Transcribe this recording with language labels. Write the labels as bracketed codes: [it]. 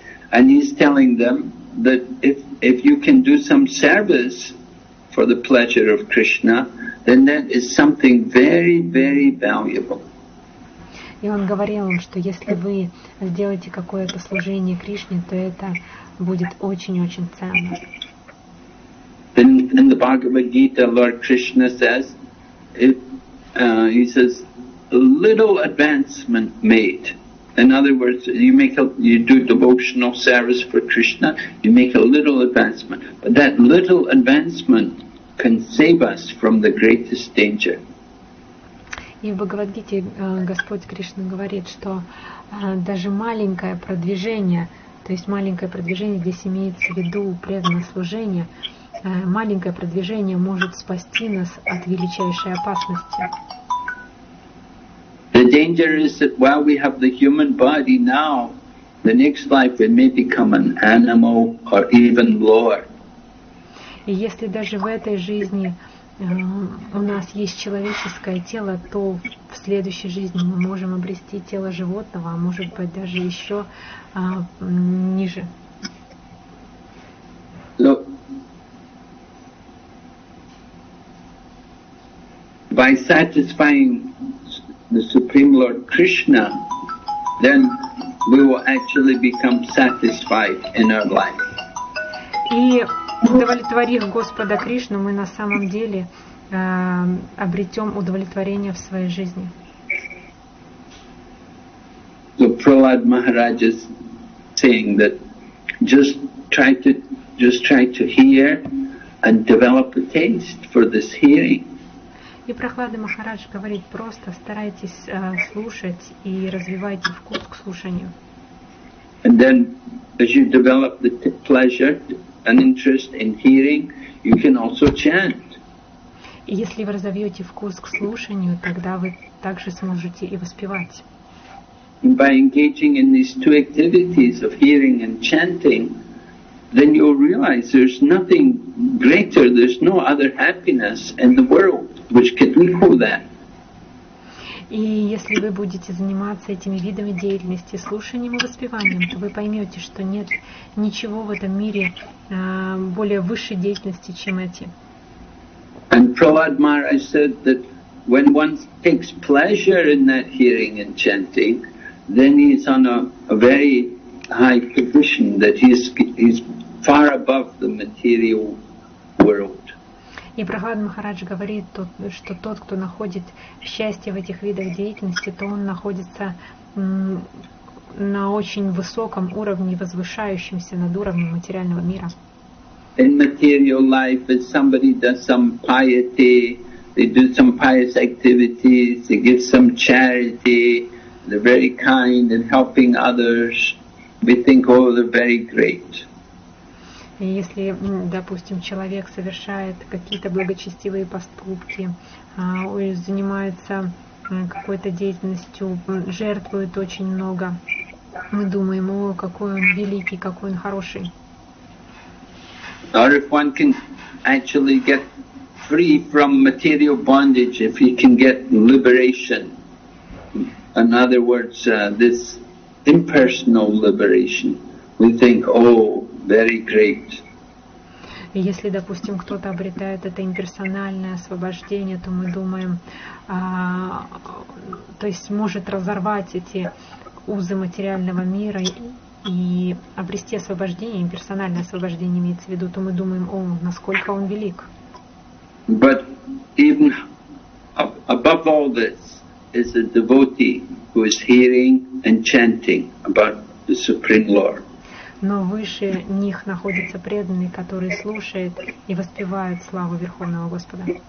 [en] And he's telling them that if you can do some service for the pleasure of Krishna, then that is something very, very valuable. [ru] И он говорил им, что если вы сделаете какое-то служение Кришне, то это будет очень-очень ценно. [en] In the Bhagavad Gita, Lord Krishna says, he says, little advancement made. In other words, you do devotional service for Krishna, you make a little advancement, but that little advancement can save us from the greatest danger. [ru] И в Бхагавад-гите Господь Кришна говорит, что даже маленькое продвижение, то есть маленькое продвижение, здесь имеется в виду преданное служение, маленькое продвижение может спасти нас от величайшей опасности. [en] The danger is that while we have the human body now, the next life we may become an animal or even lower. [ru] И если даже в этой жизни у нас есть человеческое тело, то в следующей жизни мы можем обрести тело животного, а может быть даже еще ниже. [en] So, by satisfying the Supreme Lord Krishna, then we will actually become satisfied in our life. [ru] И удовлетворив Господа Кришну, мы на самом деле обретем удовлетворение в своей жизни. [en] So Prahlad Maharaj is saying that just try to hear and develop a taste for this hearing. [ru] И Прохлада Махарадж говорит, просто старайтесь слушать и развивайте вкус к слушанию. [en] And then as you develop the pleasure and interest in hearing, you can also chant. [ru] И если вы разовьете вкус к слушанию, тогда вы также сможете и воспевать. [en] And by engaging in these two activities of hearing and chanting, then you'll realize there's nothing greater, there's no other happiness in the world which can equal that. [ru] И если вы будете заниматься этими видами деятельности, слушанием и воспеванием, то вы поймете, что нет ничего в этом мире более высшей деятельности, чем эти. [en] And Prahlad Maharaj said that when one takes pleasure in that hearing and chanting, then he's on a very high position, that he's far above the material world. [ru] И Прохлад Махарадж говорит, что тот, кто находит счастье в этих видах деятельности, то он находится на очень высоком уровне, возвышающемся над уровнем материального мира. [en] In material life, if somebody does some piety, they do some pious activities, they give some charity, they're very kind and helping others, we think, oh, they're very great. [ru] И если, допустим, человек совершает какие-то благочестивые поступки, занимается какой-то деятельностью, жертвует очень много, мы думаем, о, какой он великий, какой он хороший. [en] Or if one can actually get free from material bondage, if he can get liberation, in other words, this impersonal liberation, we think, oh, very great. [ru] И если, допустим, кто-то обретает это имперсональное освобождение, то мы думаем, то есть может разорвать эти узы материального мира и обрести освобождение, имперсональное освобождение имеется в виду, то мы думаем, о, насколько он велик. [en] But even above all this is a devotee who is hearing and chanting about the Supreme Lord. [ru] Но выше них находится преданный, который слушает и воспевает славу Верховного Господа.